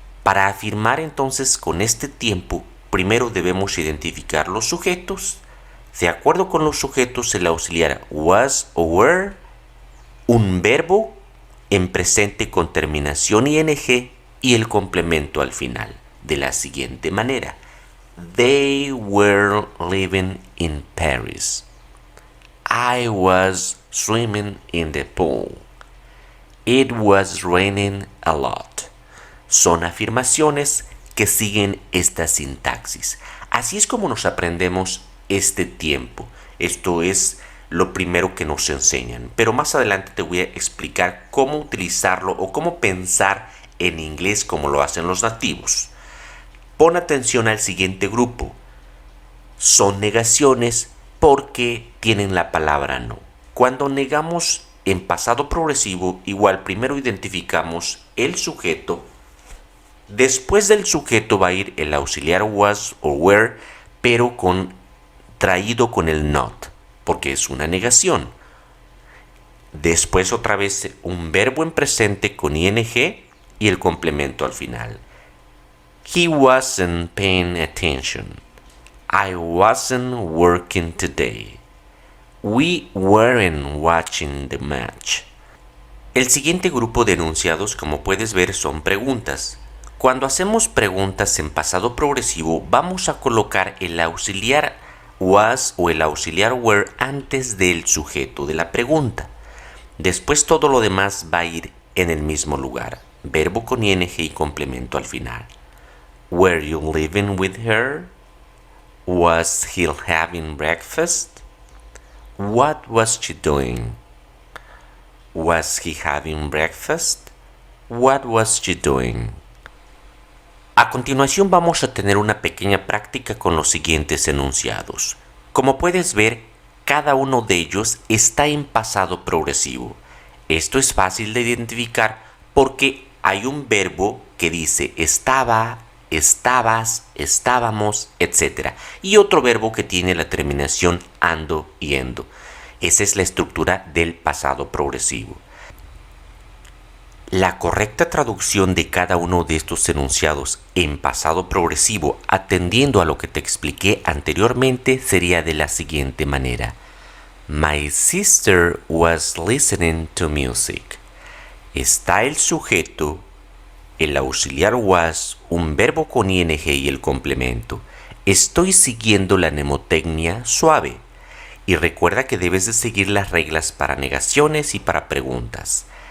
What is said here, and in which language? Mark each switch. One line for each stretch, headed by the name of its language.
Spanish: Para afirmar entonces con este tiempo, primero debemos identificar los sujetos. De acuerdo con los sujetos, el auxiliar was o were, un verbo en presente con terminación ing y el complemento al final, de la siguiente manera.
English: They were living in Paris. I was swimming in the pool. It was raining a lot.
Spanish: Son afirmaciones que siguen esta sintaxis. Así es como nos aprendemos este tiempo. Esto es lo primero que nos enseñan. Pero más adelante te voy a explicar cómo utilizarlo o cómo pensar en inglés como lo hacen los nativos. Pon atención al siguiente grupo. Son negaciones porque tienen la palabra no. Cuando negamos en pasado progresivo, igual primero identificamos el sujeto. Después del sujeto va a ir el auxiliar was o were, pero traído con el not, porque es una negación. Después otra vez un verbo en presente con ing y el complemento al final.
English: He wasn't paying attention. I wasn't working today. We weren't watching the match.
Spanish: El siguiente grupo de enunciados, como puedes ver, son preguntas. Cuando hacemos preguntas en pasado progresivo, vamos a colocar el auxiliar was o el auxiliar were antes del sujeto de la pregunta. Después todo lo demás va a ir en el mismo lugar. Verbo con ing y complemento al final.
English: Were you living with her? Was he having breakfast? What was she doing? Was he having breakfast? What was she doing?
Spanish: A continuación vamos a tener una pequeña práctica con los siguientes enunciados. Como puedes ver, cada uno de ellos está en pasado progresivo. Esto es fácil de identificar porque hay un verbo que dice estaba, estabas, estábamos, etc. Y otro verbo que tiene la terminación ando y endo. Esa es la estructura del pasado progresivo. La correcta traducción de cada uno de estos enunciados en pasado progresivo, atendiendo a lo que te expliqué anteriormente, sería de la siguiente manera.
English: My sister was listening to music.
Spanish: Está el sujeto, el auxiliar was, un verbo con ing y el complemento. Estoy siguiendo la mnemotecnia suave. Y recuerda que debes de seguir las reglas para negaciones y para preguntas.